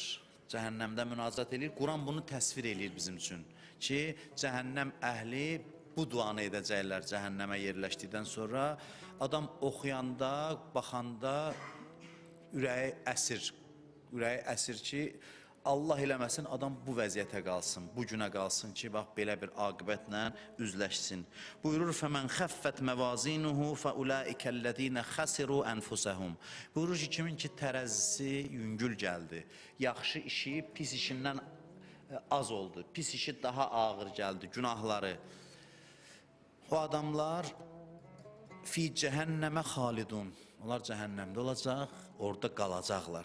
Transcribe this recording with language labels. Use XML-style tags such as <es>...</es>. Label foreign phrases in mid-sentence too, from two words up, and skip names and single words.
<az>Cəhənnəmdə münacat edir. Quran bunu təsvir edir bizim üçün ki, cəhənnəm əhli bu duanı edəcəklər cəhənnəmə yerləşdikdən sonra. Adam oxuyanda, baxanda ürəyi əsir. Ürəyi əsir ki, Allah eləməsin, adam bu vəziyyətə qalsın, bu günə qalsın ki, bax, belə bir aqibətlə üzləşsin. Buyurur,</az> <ar>فَمَنْ خَفَّتْ مَوَازِينُهُ فَأُولَٰئِكَ الَّذ۪ينَ خَسِرُوا أَنْفُسَهُمْ</ar> <az>Buyurur ki, kimin ki tərəzisi yüngül gəldi, yaxşı işi pis işindən az oldu, pis işi daha ağır gəldi, günahları. O adamlar</az> <ar>في جهنم خالدون,</ar> <az>onlar cəhənnəmdə olacaq, orada qalacaqlar.</az>